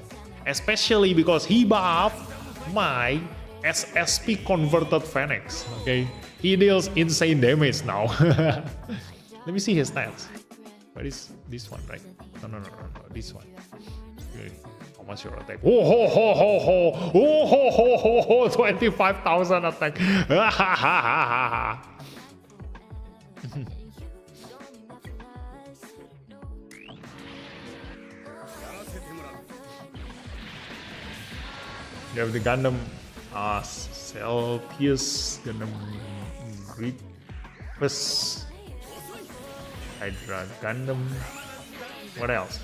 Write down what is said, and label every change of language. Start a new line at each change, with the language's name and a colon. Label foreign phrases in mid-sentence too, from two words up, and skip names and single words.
English: Especially because he buffed my SSP converted Phoenix. Okay, he deals insane damage now. Let me see his stats. What is this one, right? No, this one. Okay. How much your attack? Oh ho ho ho ho! Oh ho ho ho ho! 25,000 attack. You have the Gundam Celtius, Gundam Grievous, Hydra Gundam, what else?